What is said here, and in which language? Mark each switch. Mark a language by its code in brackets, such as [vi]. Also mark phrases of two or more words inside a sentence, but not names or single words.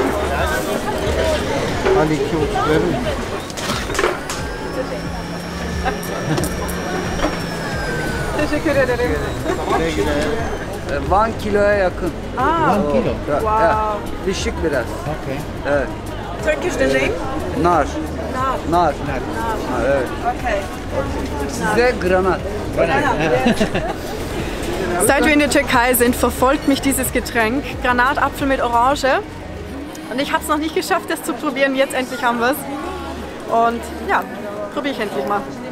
[tr] Hadi 2 verin. Teşekkür ederim. 1 kiloya yakın. Ah, 1 kilo. wow. Düşük biraz. Okay. Evet. [en] Turkish the name? [tr] Nar. Nar. Nar. Evet. Okay. [de] Size granat. Seit wir in der Türkei sind, verfolgt mich dieses Getränk. Granatapfel mit Orange. Und ich habe es noch nicht geschafft, das zu probieren. Jetzt endlich haben wir es. Und ja, probiere ich endlich mal.